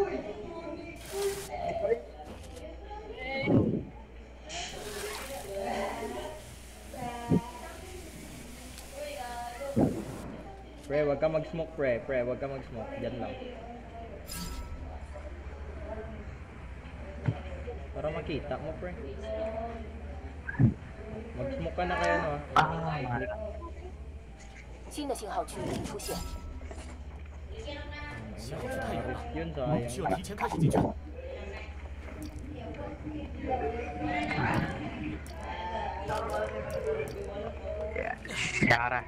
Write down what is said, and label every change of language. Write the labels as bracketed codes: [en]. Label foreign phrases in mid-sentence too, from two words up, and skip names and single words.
[tl] Pre, wag ka mag-smoke, pre. Pre, wag ka mag-smoke. Diyan lang. Para makita mo, pre. Mag-smoke ka na kayo, no? Ah, [zh] 新的信号区已出现，信号区太远了， [tl] Yun, [zh] 需 [tl] sayang. [zh] 要提前开始进去。 [tl] Cara.